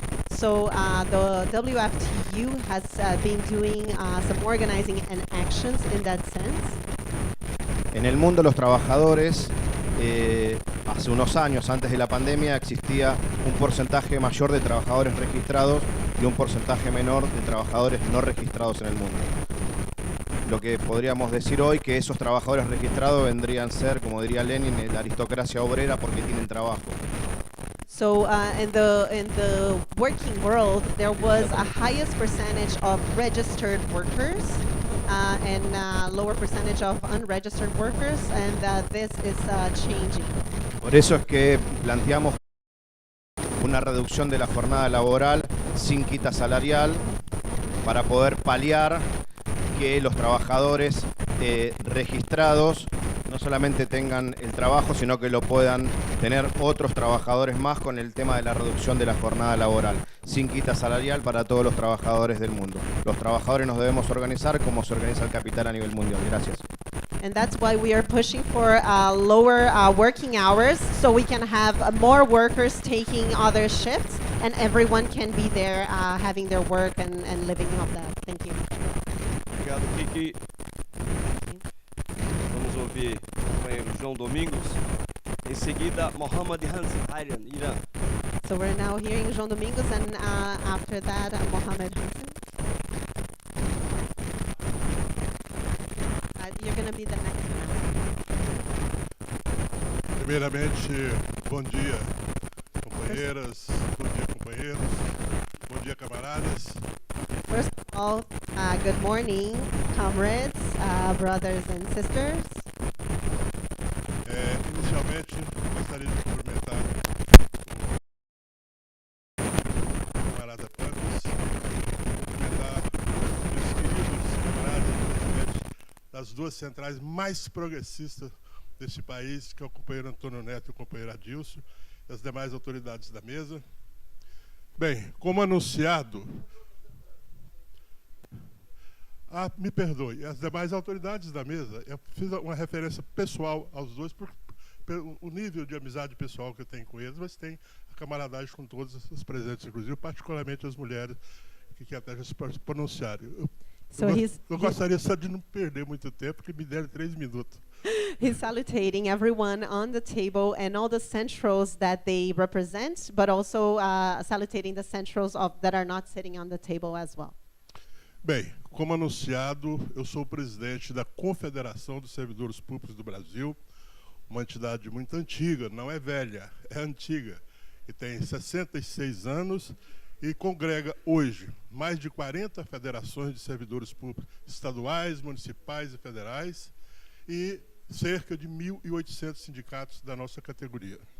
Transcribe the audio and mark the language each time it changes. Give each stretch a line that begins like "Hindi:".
English: So the WFTU has been doing some organizing and actions in that sense.
Spanish: En el mundo, los trabajadores, hace unos años, antes de la pandemia, existía un porcentaje mayor de trabajadores registrados y un porcentaje menor de trabajadores no registrados en el mundo. Lo que podríamos decir hoy que esos trabajadores registrados vendrían a ser, como diría Lenin, la aristocracia obrera porque tienen trabajo.
English: So in the working world, there was a highest percentage of registered workers and lower percentage of unregistered workers, and this is changing.
Spanish: Por eso es que planteamos una reducción de la jornada laboral sin quita salarial, para poder paliar que los trabajadores registrados no solamente tengan el trabajo, sino que lo puedan tener otros trabajadores más, con el tema de la reducción de la jornada laboral, sin quita salarial para todos los trabajadores del mundo. Los trabajadores nos debemos organizar como se organiza el capital a nivel mundial. Gracias.
English: And that's why we are pushing for lower working hours, so we can have more workers taking other shifts, and everyone can be there having their work and living off that. Thank you.
Portuguese: Obrigado, Kiki. Vamos ouvir o companheiro João Domingos. Em seguida, Mohamed Hansen, Irã.
English: So we're now hearing João Domingos, and after that, Mohamed Hansen. You're going to be the next one.
Portuguese: Primeiramente, bom dia, companheiras, bom dia, companheiros, bom dia, camaradas.
English: First of all, good morning, comrades, brothers and sisters.
Portuguese: Inicialmente, gostaria de cumprimentar o camarada Pambis, cumprimentar os queridos camaradas presidentes das duas centrais mais progressistas deste país, que é o companheiro Antônio Neto e o companheiro Adilson, e as demais autoridades da mesa. Bem, como anunciado, me perdoe, as demais autoridades da mesa, eu fiz uma referência pessoal aos dois, pelo nível de amizade pessoal que eu tenho com eles, mas tem a camaradagem com todos os presentes, inclusive particularmente as mulheres que até já se pronunciaram. Eu gostaria só de não perder muito tempo, que me deram 3 minutos.
English: He's salutating everyone on the table and all the centrals that they represent, but also salutating the centrals that are not sitting on the table as well.
Portuguese: Bem, como anunciado, eu sou o presidente da Confederação dos Servidores Públicos do Brasil, uma entidade muito antiga, não é velha, é antiga, e tem 66 anos e congrega hoje mais de 40 federações de servidores públicos estaduais, municipais e federais, e cerca de 1.800 sindicatos da nossa categoria.